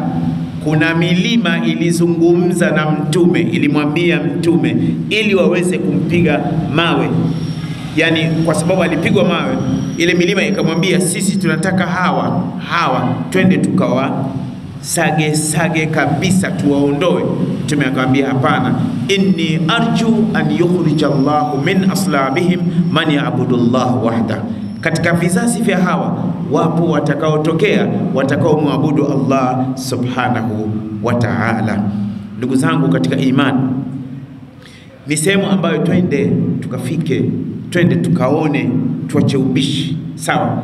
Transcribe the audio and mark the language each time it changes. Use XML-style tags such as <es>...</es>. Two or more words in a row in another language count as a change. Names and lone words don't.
<sw>Kuna milima ilizungumza na mtume, ilimwambia mtume ili waweze kumpiga mawe. Yani kwa sababu alipigwa mawe, ile milima ikamwambia, sisi tunataka hawa twende tukawa sage kabisa, tuwaondoe. Mtume akamwambia, hapana,</sw> <ar>إني أرجو أن يخرج الله من أصلابهم من يعبد الله وحده.</ar> <sw>Katika vizazi vya hawa wapo watakaotokea watakaomwabudu Allah</sw> <ar>سبحانه وتعالى.</ar> <sw>Ndugu zangu katika imani, ni sehemu ambayo twende tukafike, twende tukaone, tuache ubishi, sawa.</sw>